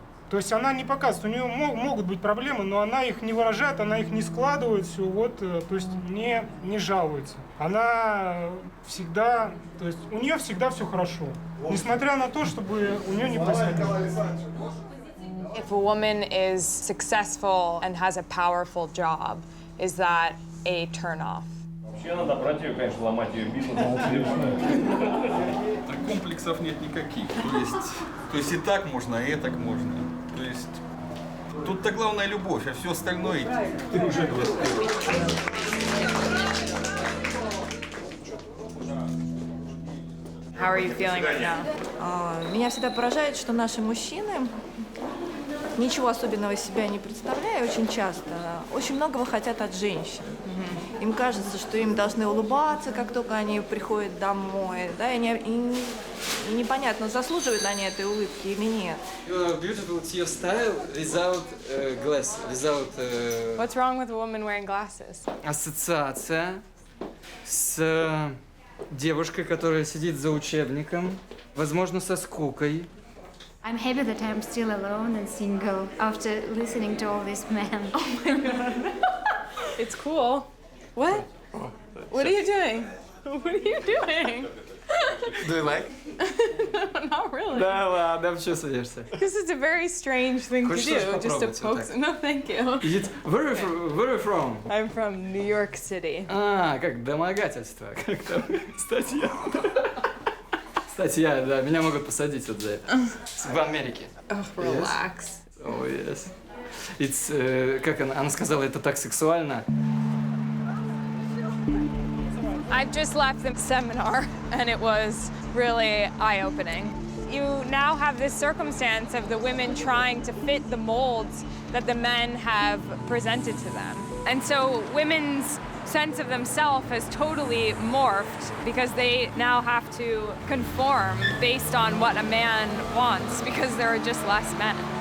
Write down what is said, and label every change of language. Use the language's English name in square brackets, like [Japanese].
[Russian] То есть она не показывает, у нее могут быть проблемы, но она их не выражает, она их не складывает, все, вот, то есть не жалуется. Она всегда, то есть у нее всегда все хорошо, несмотря на то, чтобы у нее не происходило. [English] If a woman is successful and has a powerful job, is that a turn-off? [Russian] Вообще надо брать ее, конечно, ломать ее бизнес. Комплексов нет никаких. То есть и так можно, и так можно. То есть тут-то главная любовь, а все остальное ты уже... [English] How are you feeling right now? [Russian] Меня всегда поражает, что наши мужчины, ничего особенного из себя не представляя, очень часто, очень многого хотят от женщин. Им кажется, что им должны улыбаться, как только они приходят домой, да, и непонятно, заслуживают они этой улыбки или нет. [English] You're beautiful to your style without glass, without... What's wrong with a woman wearing glasses? [Russian] Ассоциация с девушкой, которая сидит за учебником, возможно, со скукой. [English] I'm happy that I'm still alone and single after listening to all these men. Oh my god. It's cool. What? What are you doing? What are you doing? Do you like? No, not really. [Russian] Да ладно, обчесываешься. [English] This is a very strange thing to do, just to poke. No, thank you. Where are you from? I'm from New York City. [Russian] Как домогательство. Как там статья. Статья, да, меня могут посадить вот за это. В Америке. [English] Oh, relax. Oh, yes. It's, [Russian] как она сказала, это так сексуально. [English] I've just left the seminar, and it was really eye-opening. You now have this circumstance of the women trying to fit the molds that the men have presented to them. And so women's sense of themselves has totally morphed because they now have to conform based on what a man wants because there are just less men.